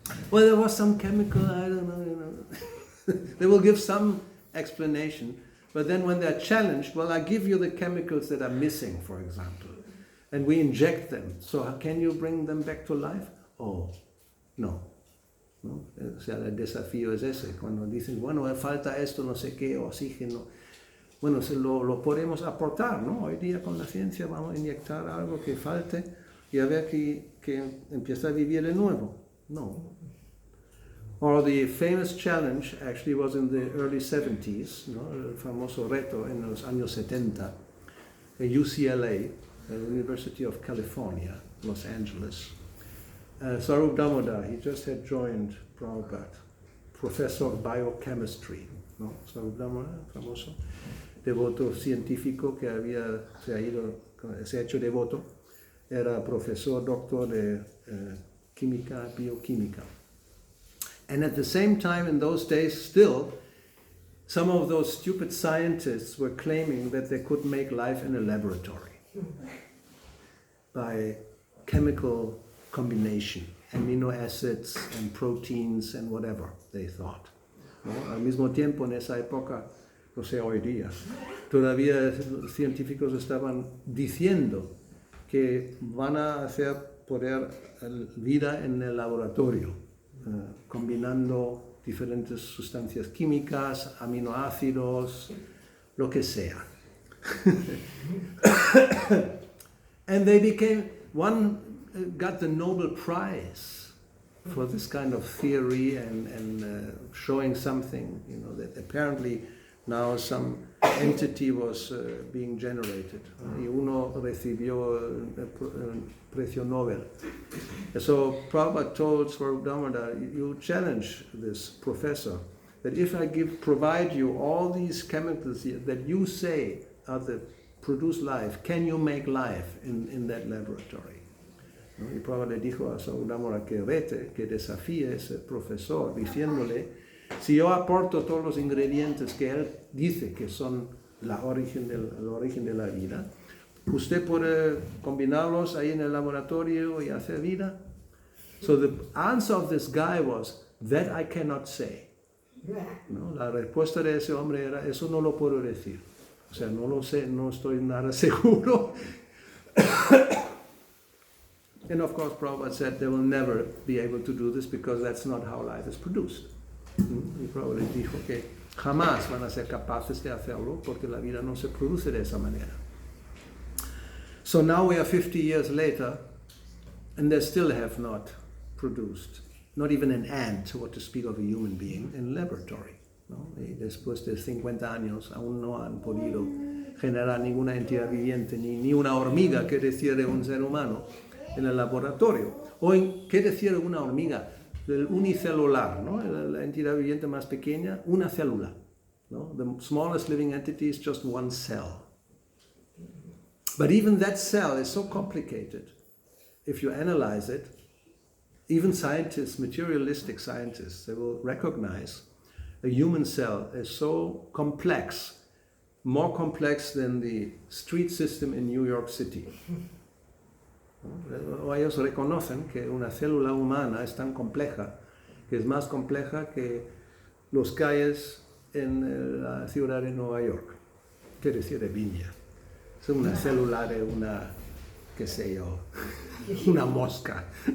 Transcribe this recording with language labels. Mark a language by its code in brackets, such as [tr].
[en] Well, there was some chemical, I don't know, They will give some explanation, but then when they're challenged, well, I give you the chemicals that are missing, for example, and we inject them. So can you bring them back to life? Oh, no. ¿No? [es] O sea, el desafío es ese, cuando dicen, bueno, falta esto, no sé qué, oxígeno. Bueno, lo podemos aportar, ¿no? Hoy día con la ciencia vamos a inyectar algo que falte y a ver que empieza a vivir de nuevo. No. [en] Or the famous challenge actually was in the early 70s, ¿no? [es] El famoso reto en los años 70, en UCLA, [en] the University of California, Los Angeles. Sarup Damodar, he just had joined Prabhupada, professor of biochemistry, ¿no? [es] Sarup Damodar, famoso, devoto científico que se ha hecho devoto, era profesor, doctor de química, bioquímica. [en] And at the same time, in those days, still, some of those stupid scientists were claiming that they could make life in a laboratory by chemical combination, amino acids and proteins and whatever they thought. [es] ¿No? Al mismo tiempo, en esa época, o sea, hoy día, todavía científicos estaban diciendo que van a hacer poder vida en el laboratorio, combinando diferentes sustancias químicas, aminoácidos, lo que sea. [en] And they became, one got the Nobel Prize for this kind of theory and showing something, you know, that apparently now some entity was being generated. [es] Y uno recibió el precio Nobel. [en] So Prabhupada told Swarup Damodar, you challenge this professor that if I provide you all these chemicals that you say are the produce life, can you make life in that laboratory? [es] ¿No? Y Prabhupada le dijo a Swarup Damodar que vete, que desafíe a ese profesor, diciéndole, si yo aporto todos los ingredientes que él dice que son el origen de la vida, ¿usted puede combinarlos ahí en el laboratorio y hacer vida? [en] So the answer of this guy was, that I cannot say. [es] ¿No? La respuesta de ese hombre era, eso no lo puedo decir. O sea, no lo sé, no estoy nada seguro. [en] And of course, Prabhupada said they will never be able to do this because that's not how life is produced. [es] Y Prabhupada dijo que jamás van a ser capaces de hacerlo porque la vida no se produce de esa manera. [en] So now we are 50 years later and they still have not produced, not even an ant, what to speak of a human being, in laboratory. [es] ¿No? Y después de 50 años aún no han podido generar ninguna entidad viviente, ni una hormiga, que decir de un ser humano, en el laboratorio. O ¿qué decir de una hormiga? el unicelular, ¿no? La entidad viviente más pequeña, una célula, ¿no? [en] The smallest living entity is just one cell. But even that cell is so complicated. If you analyze it, even scientists, materialistic scientists, they will recognize a human cell is so complex, more complex than the street system in New York City. [es] O ellos reconocen que una célula humana es tan compleja, que es más compleja que las calles en la ciudad de Nueva York, quiere decir de Viña. Es una célula de una, qué sé yo, una mosca.